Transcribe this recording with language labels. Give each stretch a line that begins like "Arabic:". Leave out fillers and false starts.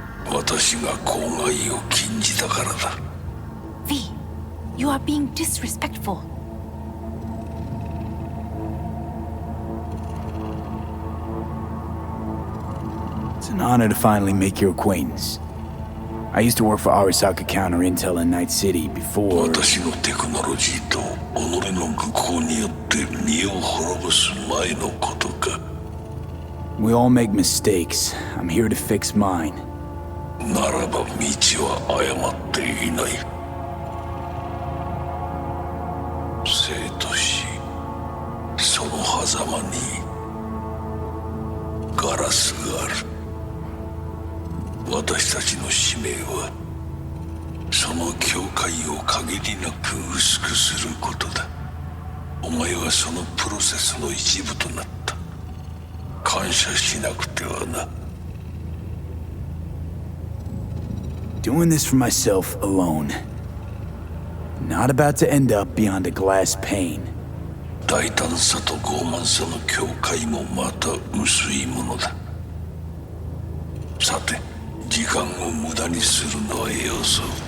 Japanese: 私が口外を禁じたからだ。
English: V, you are being disrespectful. It's an honor to finally make your acquaintance. I used to work for Arasaka Counter Intel in Night City before...
Japanese: 私のテクノロジーと己の愚行によって身を滅ぼす前のことか。
English: We all make mistakes. I'm here to fix mine.
Japanese: ならば道は誤っていない。生と死、その狭間にガラスがある。私たちの使命はその境界を限りなく薄くすることだ。お前はそのプロセスの一部となった。感謝しなくてはな。
English: Doing this for myself alone. Not about to end up beyond a glass pane.
Japanese: 大胆さと傲慢さの境界もまた薄いものだ。さて、時間を無駄にするのはよそう。